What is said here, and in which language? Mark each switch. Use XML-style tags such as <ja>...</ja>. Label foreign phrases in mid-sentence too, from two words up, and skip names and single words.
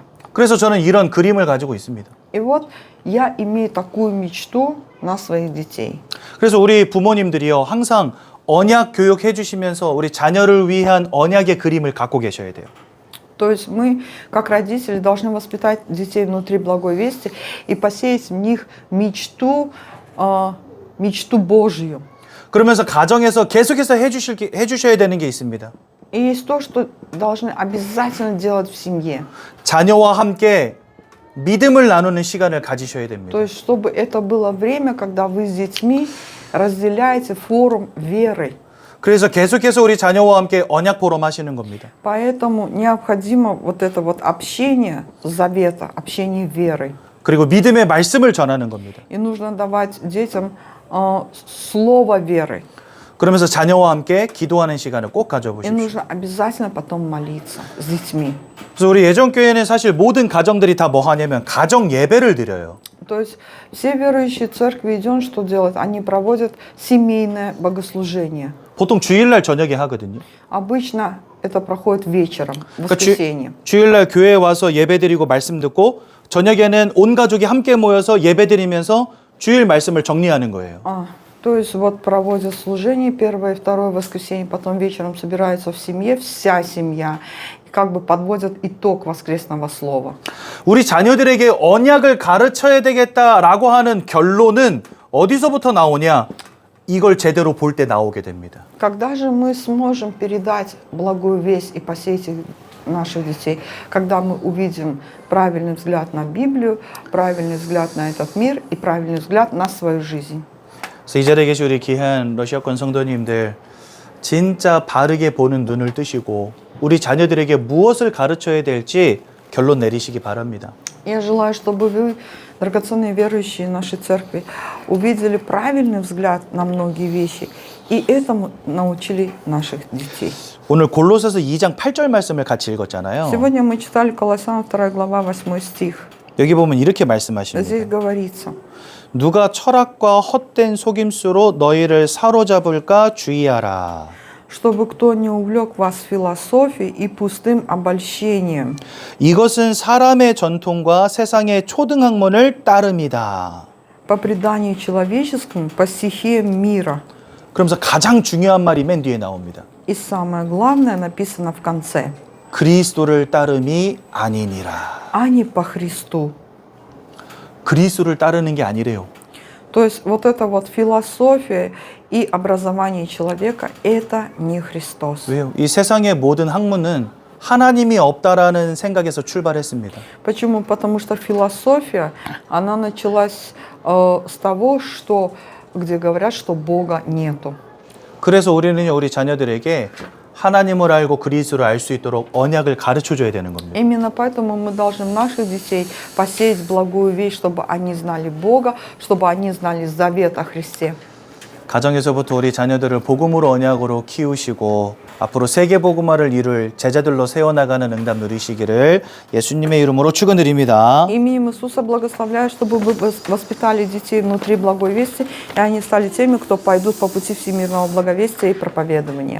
<ko>그래서 저는 이런 그림을 가지고 있습니다.</ko> <ru>И вот я имею такую мечту на своих детей.</ru> <ko>그래서 우리 부모님들이요, 항상 언약 교육해 주시면서 우리 자녀를 위한 언약의 그림을 갖고 계셔야 돼요.</ko> <ru>То есть мы, как родители, должны воспитать детей внутри благой вести и посеять в них мечту Божью.</ru> <ko>그러면서 가정에서 계속해서 해주셔야 되는 게 있습니다.</ko> <ru>И есть то, что должны обязательно делать в семье.</ru> <ko>자녀와 함께 믿음을 나누는 시간을 가지셔야 됩니다.</ko> <ru>То есть, чтобы это было время, когда вы с детьми разделяете форум веры.</ru> <ko>그래서 계속해서 우리 자녀와 함께 언약 포럼 하시는 겁니다.</ko> <ru>Поэтому необходимо вот это вот общение завета, общение веры.</ru> <ko>그리고 믿음의 말씀을 전하는 겁니다.</ko> <ru>И нужно давать детям слово веры.</ru> <ko>그러면서 자녀와 함께 기도하는 시간을 꼭</ko> <ru>И</ru> <ko>가져보십시오.</ko> <ru>нужно обязательно потом молиться с детьми.</ru> <ko>그래서 우리 예전교회는 사실 모든 가정들이 다 뭐 하냐면 가정 예배를 드려요.</ko> <ru>То есть все верующие церкви идут, что делают? Они проводят семейное богослужение.</ru> <ko>보통 주일날 저녁에 하거든요.</ko> <ru>Обычно это проходит вечером, в</ru> <ko>그러니까</ko> <ru>воскресенье.</ru> <ko>주일날 교회에 와서 예배 드리고 말씀 듣고 저녁에는 온 가족이 함께 모여서 예배 드리면서 주일 말씀을 정리하는 거예요.</ko> <ru>То есть вот проводят служение первое и второе воскресенье, потом вечером собираются в семье, вся семья, и как бы подводят итог воскресного слова.</ru> <ko>우리 자녀들에게 언약을 가르쳐야 되겠다라고 하는 결론은 어디서부터 나오냐? 이걸 제대로 볼 때 나오게 됩니다.</ko> <ru>Когда же мы сможем передать благую весть и посеять наших детей, когда мы увидим правильный взгляд на Библию, правильный взгляд на этот мир и правильный взгляд на свою жизнь.</ru> <ko>그래서 이 자리에 계신 우리 귀한 러시아권 성도님들 진짜 바르게 보는 눈을 뜨시고 우리 자녀들에게 무엇을 가르쳐야 될지 결론 내리시기 바랍니다.</ko> <ru>Я желаю, чтобы вы, драгоценные верующие нашей церкви, увидели правильный взгляд на многие вещи и этому научили наших детей.</ru> <ko>오늘 골로새서 2장 8절 말씀을 같이 읽었잖아요.</ko> <ru>Сегодня мы читали Колоссянам 2 глава 8 стих.</ru> <ko>여기 보면 이렇게</ko> <ru>Здесь</ru> <ko>말씀하십니다.</ko> <ru>говорится:</ru> <ko>누가 철학과 헛된 속임수로 너희를 사로잡을까 주의하라.</ko> <ru>чтобы кто не увлек вас философией и пустым обольщением.</ru> <ko>이것은 사람의 전통과 세상의 초등학문을 따름이다.</ko> <ru>По преданию человеческому, по стихиям мира.</ru> <ko>그러면서 가장 중요한 말이 맨 뒤에 나옵니다.</ko> <ru>И самое главное написано в конце.</ru> <ko>그리스도를 따름이 아니니라.</ko> <ru>А не по Христу.</ru> <ko>그리스도를 따르는 게 아니래요.</ko> <ru>То есть вот эта вот философия и образование человека – это не Христос.</ru> <ko>왜요? 이 세상의 모든 학문은 하나님이 없다라는 생각에서 출발했습니다.</ko> <ru>Почему? Потому что философия, она началась с того, что, где говорят, что Бога нету.</ru> <ko>그래서 우리는요, 우리 자녀들에게 하나님을 알고 그리스도를 알 수 있도록 언약을 가르쳐 줘야 되는 겁니다.</ko> <ru>Именно поэтому мы должны наших детей посеять благую весть, чтобы они знали Бога, чтобы они знали завет о Христе.</ru> <ko>가정에서부터 우리 자녀들을 복음으로 언약으로 키우시고 앞으로 세계 복음화를 이룰 제자들로 세워나가는 응답 누리시기를 예수님의 이름으로 축원드립니다.</ko> <ru>Именем Иисуса благословляю, чтобы вы воспитали детей внутри благой вести, и они стали теми, кто пойдут по пути всемирного благовестия и проповедования.</ru>